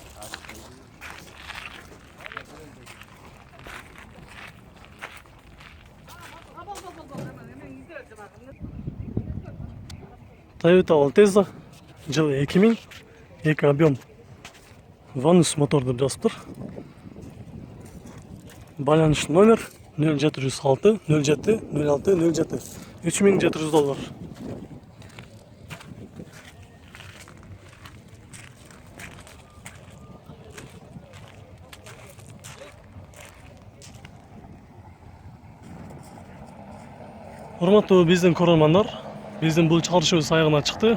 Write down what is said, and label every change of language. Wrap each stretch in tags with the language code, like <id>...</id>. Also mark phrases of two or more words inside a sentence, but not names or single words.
<kk>Toyota Altezza жылы 2000 2 объем Vanus мотор деп жазып тұр.</kk> <ky>Байланыш номер 0706 07 06 07 $3700. Урматтуу биздин көрөрмандар, биздин бул чыгарышыбыз аягына чыкты.</ky>